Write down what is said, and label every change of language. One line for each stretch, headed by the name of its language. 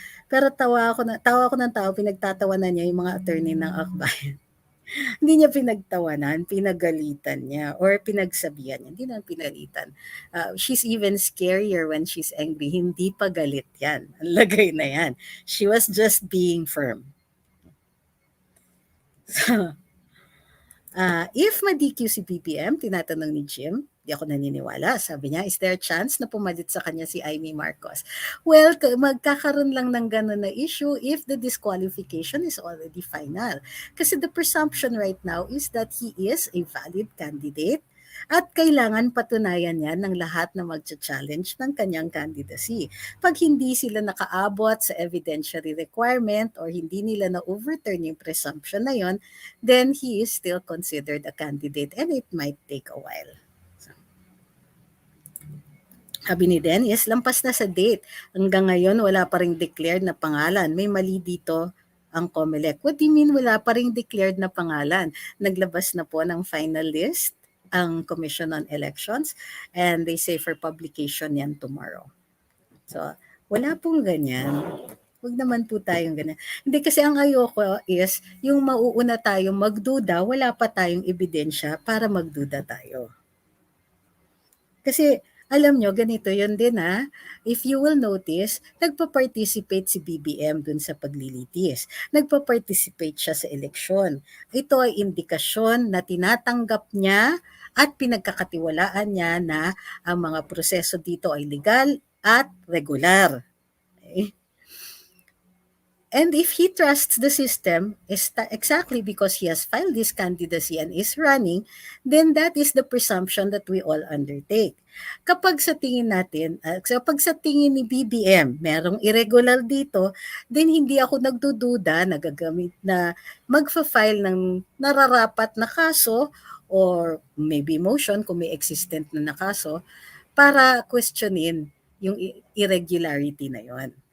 Filipino: Pero tawa ako ng tao, pinagtatawanan niya yung mga attorney ng Akbayan. Hindi niya pinagtawanan, pinagalitan niya or pinagsabihan niya. Hindi na pinalitan.
English: She's even scarier when she's angry.
Filipino: Hindi pa galit yan. Ang lagay na yan.
English: She was just being firm.
Filipino: So, if ma-DQ si BBM, tinatanong ni Jim, di ako naniniwala. Sabi niya,
English: is there a chance
Filipino: na pumalit sa kanya si Amy Marcos?
English: Well,
Filipino: magkakaroon lang ng ganun na
English: issue if the disqualification is already final. Kasi the presumption right now is that he is a valid candidate
Filipino: at kailangan patunayan niya ng lahat na magcha-challenge ng kanyang candidacy. Pag hindi sila nakaabot sa
English: evidentiary requirement or
Filipino: hindi nila na-overturn yung
English: presumption na yon, then he is still considered a candidate and it might take a while.
Filipino: So, sabi ni Dennis, lampas na sa date. Hanggang ngayon, wala pa ring declared na pangalan. May mali dito ang COMELEC.
English: What do you mean
Filipino: wala pa ring declared na pangalan? Naglabas na po ng
English: final list ang Commission on Elections and they say for publication yan tomorrow.
Filipino: So, wala pong ganyan. Huwag naman po tayong ganyan. Hindi kasi ang ayoko is yung mauuna tayong magduda, wala pa tayong ebidensya para magduda tayo. Kasi alam nyo, ganito yun din
English: if you will notice,
Filipino: nagpa-participate si BBM dun sa paglilitis. Nagpa-participate siya sa eleksyon. Ito ay indikasyon na tinatanggap niya at pinagkakatiwalaan niya na ang mga proseso dito ay legal at regular. Okay?
English: And if he trusts the system, exactly because he has filed this candidacy and is running, then that is the presumption that we all undertake.
Filipino: Kapag sa tingin natin, kapag sa tingin ni BBM, merong irregular dito, then hindi ako nagdududa, nagagamit na magfa-file ng nararapat na kaso or maybe motion kung may existent na kaso para questionin yung irregularity na yon.